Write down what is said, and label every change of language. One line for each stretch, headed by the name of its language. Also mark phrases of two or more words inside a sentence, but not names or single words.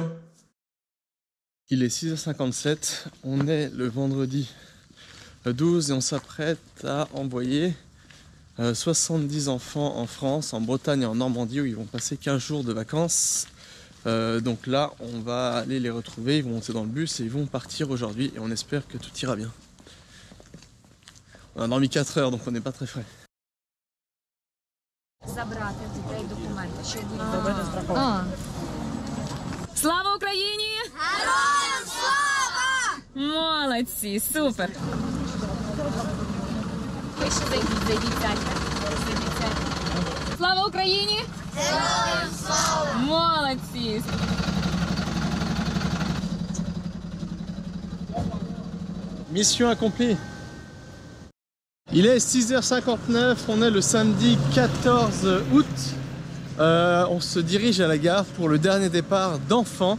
French: Il est 6h57, on est le vendredi 12 et on s'apprête à envoyer 70 enfants en France, en Bretagne et en Normandie où ils vont passer 15 jours de vacances. Donc là, on va aller les retrouver, ils vont monter dans le bus et ils vont partir aujourd'hui et on espère que tout ira bien. On a dormi 4 heures donc on n'est pas très frais.
Ukrainian: Слава Україні! Героям слава! Молодці, супер! Ви ще зайдіть, сядьте. Слава Україні! Героям слава! Молодці!
French: Mission accomplie. Il est 6h59, on est le samedi 14 août. On se dirige à la gare pour le dernier départ d'enfants.